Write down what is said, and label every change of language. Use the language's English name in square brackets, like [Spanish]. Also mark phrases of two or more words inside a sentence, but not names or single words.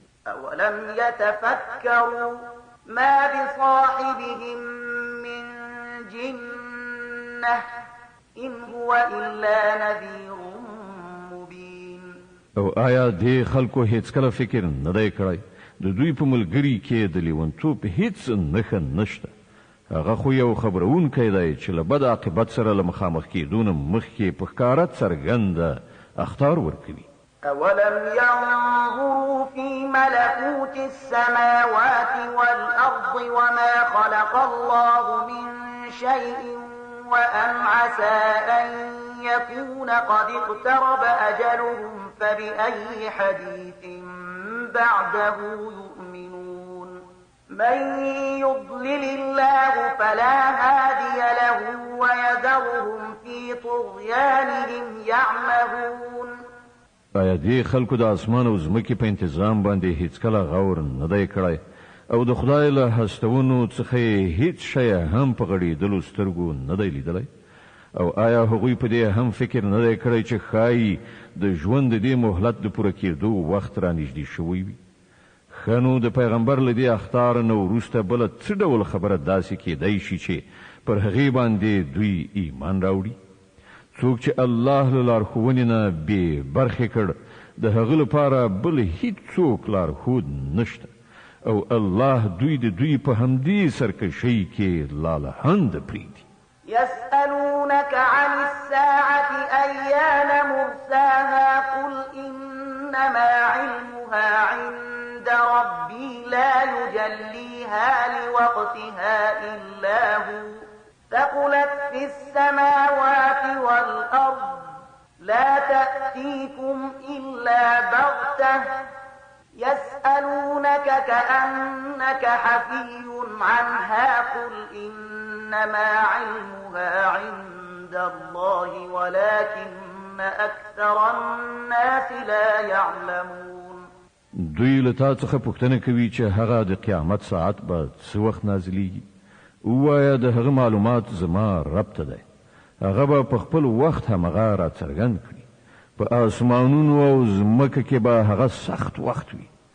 [Arabic] أولم يتفكروا ما بصاحبهم من جنة إن هو إلا نذير مبين. [Pashto] او آیا دې خلکو هیڅ کله فکر نه دی کړی؟ د دوی په ملګري کې د لیونتوب هیڅ نښه نشته. هغه خو یو خبرونکی دی چې له بد عاقبت سره له مخامخ کېدو نه مخکې په ښکاره څرګنده اخطار ورکوي. [Arabic] أولم ينظروا في ملكوت السماوات والأرض وما خلق الله من شيء وأن عسى أن يكون قد اقترب أجلهم فبأي حديث بعده يؤمنون من يضلل الله فلا هادي له ويذرهم في طغيانهم يعمهون. [Pashto] آیا دې خلکو د اسمان او ځمکې په انتظام باندې هیڅ کله غور نه دی کړی؟ او د خدای له هستونو څخه یې هیڅ شی هم په غړېدلو سترګو نه دی لیدلی؟ او آیا هغوی په دې هم فکر نه دی کړی چې ښایي د ژوند د دې مهلت د پوره کېدو وخت را نږدې شوی وي؟ ښه نو، د پیغمبر له دې اخطار نه وروسته بله څه ډول خبره داسې کېدی شي چې پر هغې باندې دوی ایمان راوړي؟ څوک چې الله له لارښوونې نه بې برخې کړ، د هغه لپاره بل هیڅوک لارښود نشته. او الله دوی د دوی په همدې سرکشۍ کې لالهند پرېږدي. [Arabic] يسألونك عن الساعة أيان مرساها قل إنما علمها عند ربي لا يجليها لوقتها إلا هو ثقلت في السماوات والأرض لا تأتيكم إلا بغتة يسألونك كأنك حفي عنها قل إنما علمها عند الله ولكن أكثر الناس لا يعلمون. [Pashto] دوی له تا څخه پوښتنه کوي چې هغه د قیامت ساعت به څه وخت نازلیږي. ووایه، د هغه معلومات زما رب ته دی. هغه به په خپل وخت همغه را څرګند کړي. په آسمانونو او ځمکه کې به هغه سخت وخت وي.